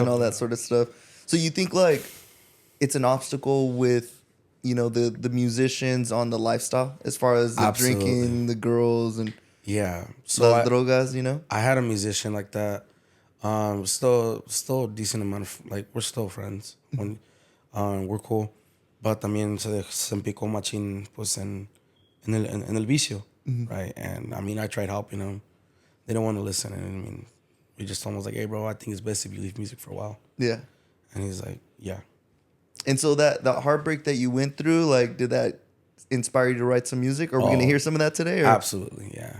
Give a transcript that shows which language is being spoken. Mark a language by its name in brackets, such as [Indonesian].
[English] and all that sort of stuff. So you think like it's an obstacle with, you know, the musicians on the lifestyle as far as the Absolutely. drinking, the girls, and Yeah. So [Spanish] las drogas, [English] you know? I had a musician like that. Still a decent amount of, like, we're still friends. When we're cool. [Spanish] But también se empicó machín pues en el vicio, right? [English] And I mean, I tried helping them. They don't want to listen. And I mean, we just almost like, hey, bro, I think it's best if you leave music for a while. Yeah. And he's like, yeah. And so that heartbreak that you went through, like, did that inspire you to write some music? Are we gonna hear some of that today? Or? Absolutely, yeah.